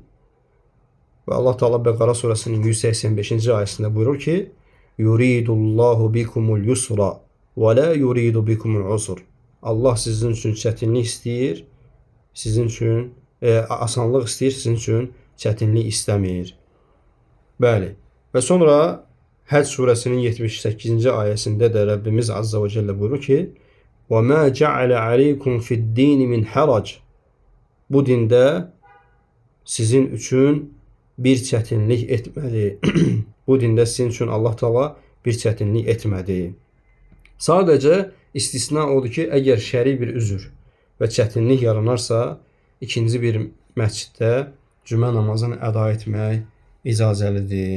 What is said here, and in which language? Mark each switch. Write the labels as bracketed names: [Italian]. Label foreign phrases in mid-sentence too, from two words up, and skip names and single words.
[Azerbaijani] Və Allah Teala Bəqara surəsinin 185-ci ayəsində buyurur ki, [Arabic] يريد الله بكم اليسر ولا يريد بكم العسر. [Azerbaijani] Allah sizin üçün çətinlik istəyir, sizin üçün asanlıq istəyir, sizin üçün çətinlik istəmir. Bəli. Və sonra Həcc surəsinin 78-ci ayəsində də Rəbbimiz [Arabic] عز وجل [Azerbaijani] buyurur ki, [Arabic] وَمَا جَعَلَ عَلَيْكُمْ فِي الدِّينِ مِنْ حَرَجٍ. [Azerbaijani] Bu dində sizin üçün bir çətinlik etmədi. Bu dində sizin üçün Allah Teala bir çətinlik etmədi. Sadəcə istisna odur ki, əgər şəri bir üzr və çətinlik yaranarsa, ikinci bir məsciddə cümə namazını əda etmək icazəlidir.